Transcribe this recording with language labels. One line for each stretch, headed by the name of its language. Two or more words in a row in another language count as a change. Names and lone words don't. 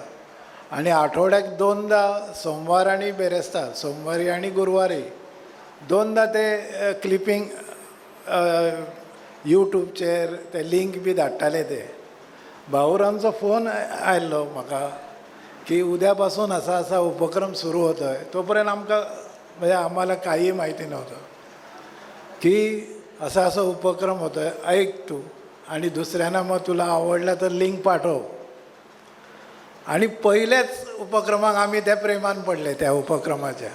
Konkani: आणि आठवड्याक 2दा, सोमवार आणि बेरेस्तार, सोमवारी आणि गुरुवारी 2दा ते क्लिपिंग यूट्यूबचेर ते लिंक बी धाडटाले ते. भाऊरामचो फोन आयल्लो म्हाका की
Marathi: उद्यापासून असा असा उपक्रम सुरू होतो आहे. तोपर्यंत म्हणजे आम्हाला काही माहिती नव्हतं की असा असा उपक्रम होतो आहे, ऐक तू, आणि दुसऱ्यांना मग तुला आवडला तर लिंक पाठव.
Konkani: आणि पहिलेच उपक्रमाक आम्ही त्या प्रेमान पडले त्या उपक्रमाच्या.